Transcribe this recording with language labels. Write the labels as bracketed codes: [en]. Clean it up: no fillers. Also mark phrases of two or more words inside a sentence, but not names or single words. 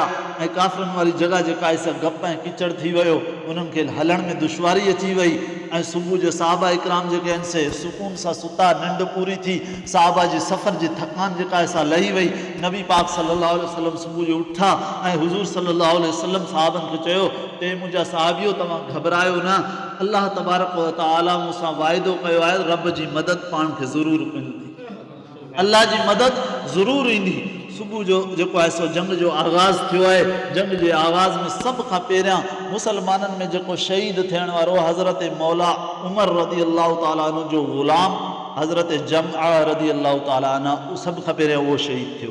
[sd] ऐं काफ़िरनि वारी जॻह जेका आहे सा गप ऐं किचड़ थी वियो, उन्हनि खे हलण में दुश्वारी अची वई। ऐं सुबुह जो साहबा इकराम जेके आहिनि से सुकून सां सुता, निंड पूरी थी, साहबा जी सफ़र जी थकान जेका आहे सा लही वई। नबी पाक [ar] صلى الله عليه وسلم [sd] सुबुह जो उठा ऐं हुज़ूर [ar] صلى الله عليه وسلم [sd] साहबनि खे चयो ते मुंहिंजा साहबियो तव्हां घबरायो न, [ar] الله تبارك وتعالى [sd] मूंसां वाइदो कयो आहे, रब जी मदद पाण खे ज़रूरु मिलंदी, अल्लाह जी मदद ज़रूरु ईंदी। सुबुह जो जेको आहे सो जंग जो आगाज़ थियो आहे। जंग जे आगाज़ में सभ खां पहिरियां मुसलमाननि में जेको शहीद थियण वारो हज़रत मौला उमर [ar] رضي الله تعالى عنه [sd] जो ग़ुलाम हज़रत जमआ [ar] رضي الله تعالى عنها, [sd] सभ खां पहिरियां उहो शहीद थियो।